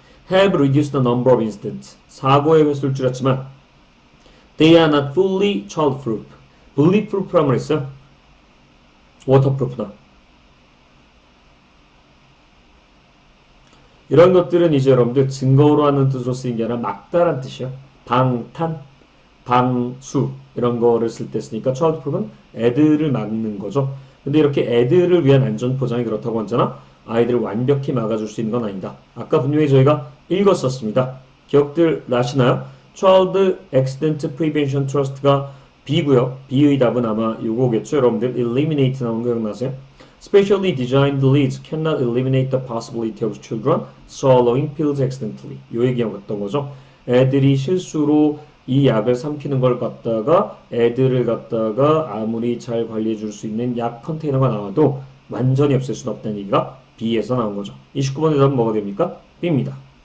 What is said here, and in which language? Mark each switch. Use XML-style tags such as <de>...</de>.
<en>have reduced the number of incidents.</en> <ko>사고의 횟수를 줄였지만</ko> <en>they are not fully childproof.</en> <ko>bulletproof라는 말 있어요? waterproof나. 이런 것들은 이제 여러분들 증거로 하는 뜻으로 쓰인 게 아니라 막다란 뜻이요. 방탄, 방수 이런 거를 쓸 때 쓰니까 childproof은 애들을 막는 거죠. 근데 이렇게 애들을 위한 안전 보장이 그렇다고 하잖아. 아이들을 완벽히 막아줄 수 있는 건 아니다. 아까 분명히 저희가 읽었었습니다. 기억들 나시나요? Child Accident Prevention Trust가 B고요. B의 답은 아마 요거겠죠. 여러분들 eliminate 나온 거 기억나세요?</ko> <en>Specially designed leads cannot eliminate the possibility of children swallowing pills accidentally.</en> <ko>요 얘기였던 거죠. 애들이 실수로 이 약을 삼키는 걸 갖다가 애들을 갖다가 아무리 잘 관리해 줄 수 있는 약 컨테이너가 나와도 완전히 없앨 수는 없다는 얘기가 B에서 나온 거죠. 29번의 답은 뭐가 됩니까? B입니다.</ko>